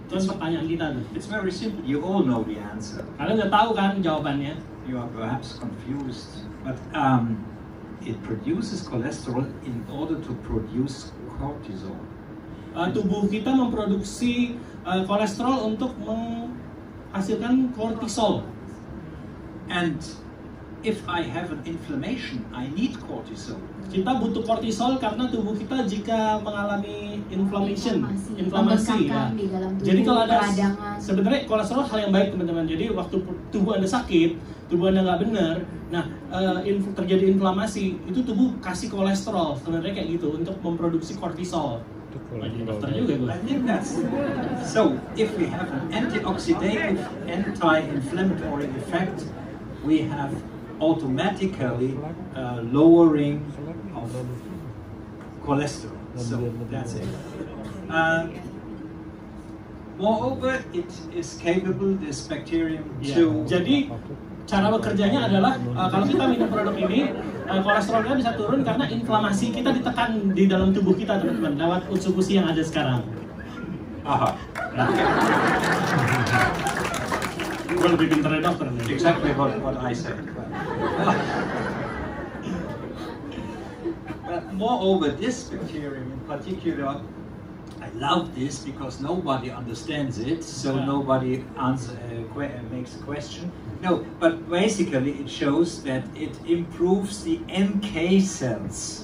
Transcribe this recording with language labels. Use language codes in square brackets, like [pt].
[id] Itu pertanyaan kita tuh. [en] It's very simple. You all know the answer. [id] Kalian udah tahu kan jawabannya? [en] You are perhaps confused, but it produces cholesterol in order to produce cortisol. [id] Tubuh kita memproduksi kolesterol untuk menghasilkan kortisol. [en] And if I have an inflammation, I need cortisol. [id] Kita butuh kortisol karena tubuh kita jika mengalami inflammasi ya. Di dalam tubuh, Jadi kalau ada peradangan. sebenarnya kolesterol hal yang baik, teman-teman. Jadi waktu tubuh Anda sakit, tubuh Anda nggak benar, nah terjadi inflamasi, itu tubuh kasih kolesterol sebenarnya kayak gitu untuk memproduksi kortisol. Dokter juga gue. [en] I think that's so. If we have an antioxidative, anti-inflammatory effect, we have automatically lowering of cholesterol. So that's it. Moreover, it is capable, this bacterium, to... [id] Jadi cara bekerjanya adalah kalau kita minum produk ini, kolesterolnya bisa turun karena inflamasi kita ditekan di dalam tubuh kita, teman-teman, lewat Utsukushii yang ada sekarang. Aha. Gue lebih pintar dari dokter nih. [en] Exactly what I said. But moreover, this bacterium in particular, I love this because nobody understands it, so nobody makes a question. No, but basically it shows that it improves the NK cells.